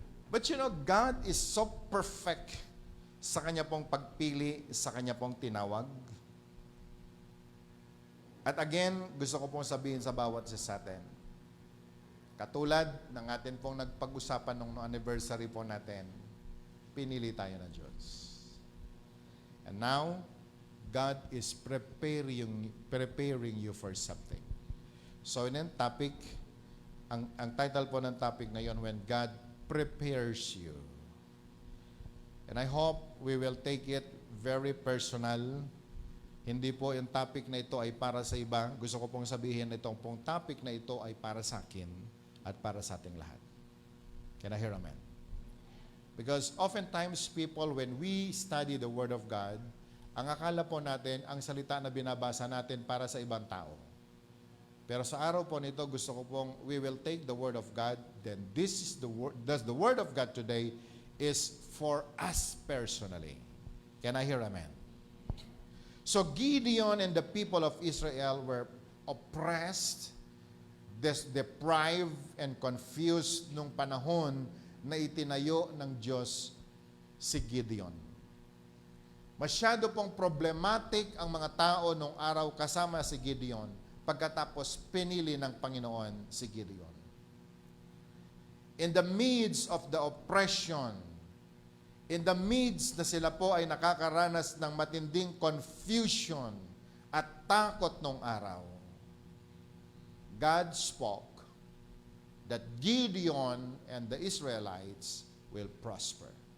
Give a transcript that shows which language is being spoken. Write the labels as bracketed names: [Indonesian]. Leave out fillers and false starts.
[English] But you know, God is so perfect [Filipino] sa Kanya pong pagpili, sa Kanya pong tinawag. At again, gusto ko pong sabihin sa bawat isa sa atin, katulad ng atin pong nagpag-usapan nung anniversary po natin, pinili tayo ng Diyos. [English] And now, God is preparing you for something. [Filipino] So, in ang topic, ang title po ng topic ngayon, When God Prepares You. [English] And I hope we will take it very personal. [Filipino] Hindi po yung topic na ito ay para sa iba. Gusto ko pong sabihin, itong pong topic na ito ay para sa akin at para sa ating lahat. [English] Can I hear amen? Because oftentimes people, when we study the Word of God, [Filipino] ang akala po natin, ang salita na binabasa natin para sa ibang tao. Pero sa araw po nito, gusto ko pong, [English] we will take the Word of God, then this is the Word of God today is for us personally. Can I hear amen? So Gideon and the people of Israel were oppressed, deprived, and confused [Filipino] nung panahon na itinayo ng Diyos si Gideon. Masyado pong problematic ang mga tao nung araw kasama si Gideon pagkatapos pinili ng Panginoon si Gideon. [English] In the midst of the oppression, in the midst [Filipino] na sila po ay nakakaranas ng matinding confusion at takot nung araw, [English] God spoke that Gideon and the Israelites will prosper.